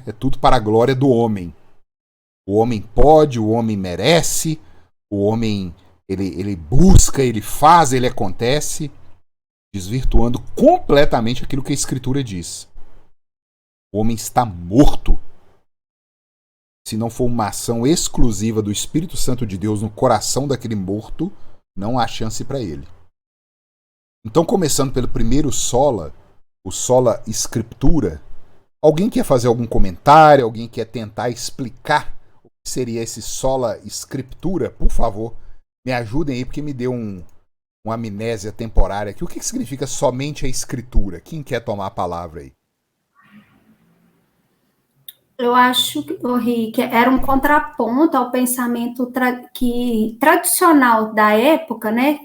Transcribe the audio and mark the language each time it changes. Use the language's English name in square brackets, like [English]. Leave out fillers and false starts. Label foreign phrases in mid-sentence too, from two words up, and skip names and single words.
[Portuguese] É tudo para a glória do homem. O homem pode, o homem merece, o homem ele busca, ele faz, ele acontece, desvirtuando completamente aquilo que a Escritura diz. O homem está morto. Se não for uma ação exclusiva do Espírito Santo de Deus no coração daquele morto, não há chance para ele. Então, começando pelo primeiro sola, o [Latin] sola scriptura, [Portuguese] alguém quer fazer algum comentário? Alguém quer tentar explicar o que seria esse [Latin] sola scriptura? [Portuguese] Por favor, me ajudem aí, porque me deu uma amnésia temporária aqui. O que significa somente a escritura? Quem quer tomar a palavra aí? Eu acho, Rick, que era um contraponto ao pensamento tradicional da época, né?